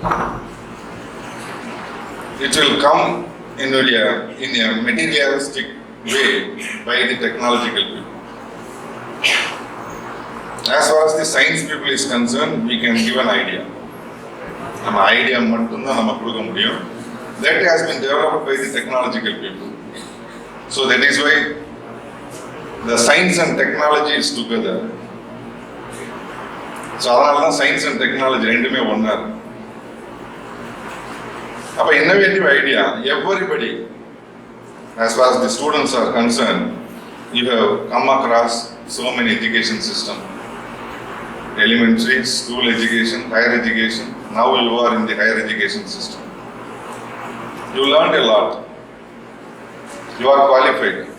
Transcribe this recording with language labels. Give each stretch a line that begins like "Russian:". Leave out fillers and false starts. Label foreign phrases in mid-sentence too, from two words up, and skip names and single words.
English: It will come in a materialistic way by the technological people. As far as the science people is concerned, we can give an idea. Our idea
Tamil: மட்டும்தான் நம்மால கொடுக்க முடியும்.
English: That has been developed by the technological people. So that is why the science and technology is together.
Tamil: So அதனால
English: science and technology
Tamil: ரெண்டுமே ஒண்ணா இருக்கு.
English: அப்ப innovative idea, everybody, as far as the students are concerned, you have come across so many education system, elementary, school education, higher education. Now you are in the higher education system. You learned a lot. You are qualified.